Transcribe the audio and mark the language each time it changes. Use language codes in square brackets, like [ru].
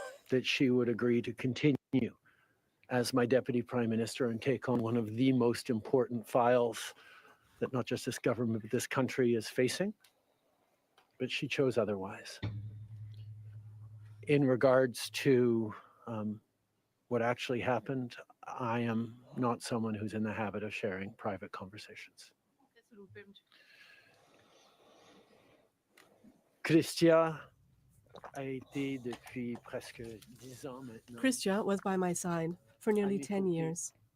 [en] That she would agree to continue as my deputy prime minister and take on one of the most important files that not just this government, but this country is facing. But she chose otherwise. In regards to what actually happened, I am not someone who's in the habit of sharing private conversations. [fr] Chrystia a été depuis presque 10 ans maintenant. [en] Chrystia was by my side for nearly 10 years.